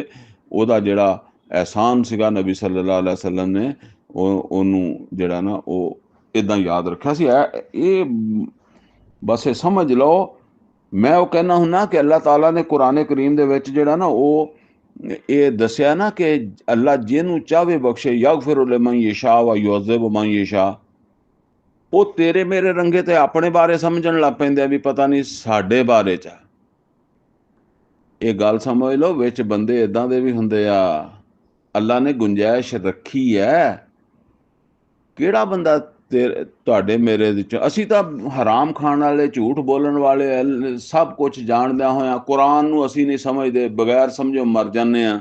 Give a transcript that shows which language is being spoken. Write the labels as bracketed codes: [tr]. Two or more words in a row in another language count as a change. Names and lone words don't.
[pa] ਉਹਦਾ ਜਿਹੜਾ ਅਹਿਸਾਨ ਸੀਗਾ, ਨਬੀ [ar] صلى الله عليه وسلم [pa] ਨੇ ਉਹਨੂੰ ਜਿਹੜਾ ਨਾ ਉਹ ਇੱਦਾਂ ਯਾਦ ਰੱਖਿਆ ਸੀ। ਇਹ ਬਸ ਇਹ ਸਮਝ ਲਓ। ਮੈਂ ਉਹ ਕਹਿੰਦਾ ਹੁੰਦਾ ਕਿ ਅੱਲਾਹ ਤਾਲਾ ਨੇ ਕੁਰਾਨ ਕਰੀਮ ਦੇ ਵਿੱਚ ਜਿਹੜਾ ਨਾ ਉਹ ਇਹ ਦੱਸਿਆ ਨਾ ਕਿ ਅੱਲਾ ਜਿਹਨੂੰ ਚਾਹਵੇ ਬਖਸ਼ੇ, [ar] يغفر لمن يشاء ويعذب من يشاء. [pa] ਉਹ ਤੇਰੇ ਮੇਰੇ ਰੰਗੇ ਤੇ ਆਪਣੇ ਬਾਰੇ ਸਮਝਣ ਲੱਗ ਪੈਂਦੇ ਆ ਵੀ ਪਤਾ ਨਹੀਂ ਸਾਡੇ ਬਾਰੇ 'ਚ। ਇਹ ਗੱਲ ਸਮਝ ਲਓ, ਵਿੱਚ ਬੰਦੇ ਇਦਾਂ ਦੇ ਵੀ ਹੁੰਦੇ ਆ। ਅੱਲਾ ਨੇ ਗੁੰਜਾਇਸ਼ ਰੱਖੀ ਹੈ। ਕਿਹੜਾ ਬੰਦਾ ਤੁਹਾਡੇ ਮੇਰੇ ਵਿੱਚ, ਅਸੀਂ ਤਾਂ ਹਰਾਮ ਖਾਣ ਵਾਲੇ, ਝੂਠ ਬੋਲਣ ਵਾਲੇ, ਸਭ ਕੁਝ ਜਾਣਦਿਆਂ ਹੋਇਆਂ ਕੁਰਾਨ ਨੂੰ ਅਸੀਂ ਨਹੀਂ ਸਮਝਦੇ, ਬਗੈਰ ਸਮਝੋ ਮਰ ਜਾਂਦੇ ਆ।